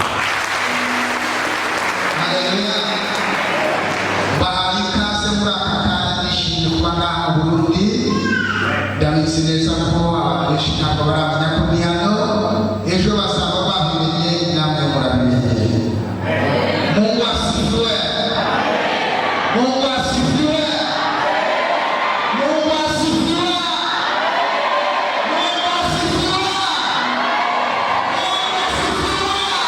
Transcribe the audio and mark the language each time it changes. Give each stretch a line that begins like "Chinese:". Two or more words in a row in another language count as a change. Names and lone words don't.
Kinyarwanda: Haleluya. Bahaye ikaze muri aka kanya nishimiye kuba ngaha mu Burundi. Ndabizi neza ko abantu benshi ntabwo baramenya ko ndi hano, ejo bazaba babimenye namwe murabimenye.
Swahili: Mungu asifiwe. Mungu asifiwe. Mungu asifiwe. Mungu asifiwe. Mungu asifiwe.